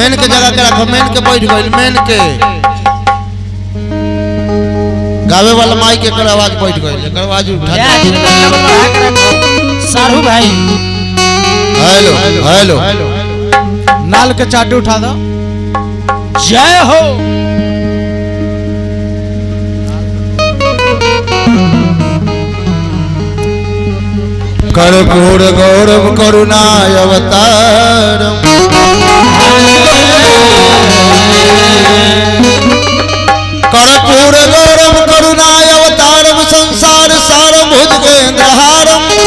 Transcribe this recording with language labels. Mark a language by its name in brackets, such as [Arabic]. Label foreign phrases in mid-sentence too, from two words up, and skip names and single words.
[Bhojpuri] मेन के जगह के रखो, मेन के बैठ गई। मेन के गावे वाला माइक के आवाज बैठ गई, एकर आवाज उठा सारू भाई [English] hello hello [Bhojpuri] नाल के चाटे उठा दो। जय हो। [Sanskrit] कर्पूर गौरव करुणाय अवतारम कर्पूर गौरव करुणाय अवतारम संसार सारम भुजगेंद्रहारम